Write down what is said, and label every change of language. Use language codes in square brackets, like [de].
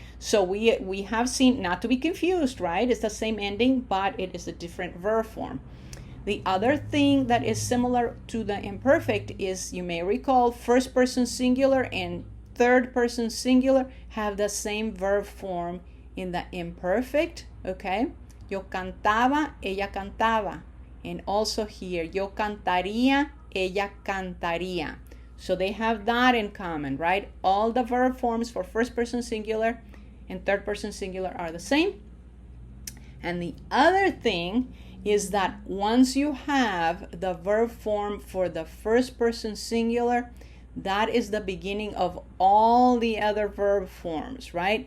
[en] So we have seen, not to be confused, right? It's the same ending, but it is a different verb form. The other thing that is similar to the imperfect is, you may recall, first person singular and third person singular have the same verb form in the imperfect, okay? [es] Yo cantaba, ella cantaba. [en] And also here, [es] yo cantaría, ella cantaría. [en] So they have that in common, right? All the verb forms for first person singular and third person singular are the same. And the other thing is that once you have the verb form for the first person singular, that is the beginning of all the other verb forms, right?